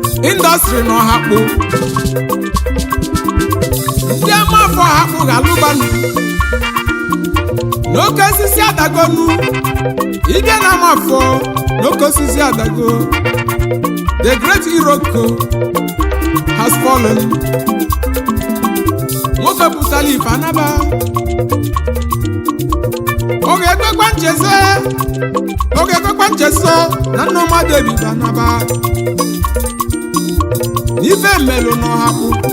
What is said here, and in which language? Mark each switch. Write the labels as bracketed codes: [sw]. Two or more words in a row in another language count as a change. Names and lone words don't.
[ig] Indọstrị n'Ọhakpụ. Ndị ama afọ Ọhakpụ ga-alụbanụ. N'oke osisi adagonu. Ịbịa na ama afọ, n'oke osisi adago. [en] The great Iroko has fallen. [ig] Nwoke pụtara ife anaba. Ọ ga-ekwekwa nchezo. Ọ ga-ekwekwa nchezo na Nneoma David anaba. N'ife mmelụ n'Ọhakpụ.